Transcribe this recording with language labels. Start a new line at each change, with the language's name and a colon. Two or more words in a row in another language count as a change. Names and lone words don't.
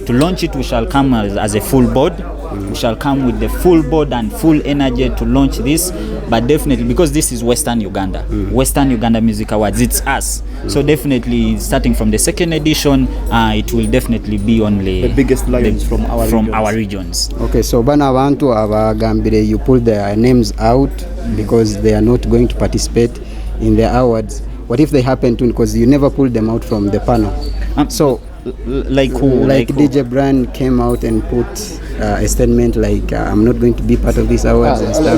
English: To launch it, we shall come as a full board. We shall come with the full board and full energy to launch this. But definitely, because this is Western Uganda, Western Uganda Music Awards, it's us. So definitely, starting from the second edition, it will definitely be only the biggest lions from our regions. Okay, so
Tooro: bana abantu abagambire
English: you pull their names out because they are not going to participate in the awards. What if they happen to, because you never pulled them out from the panel? So like who? Like DJ Brian came out and put a statement like I'm not going to be part of these awards and stuff.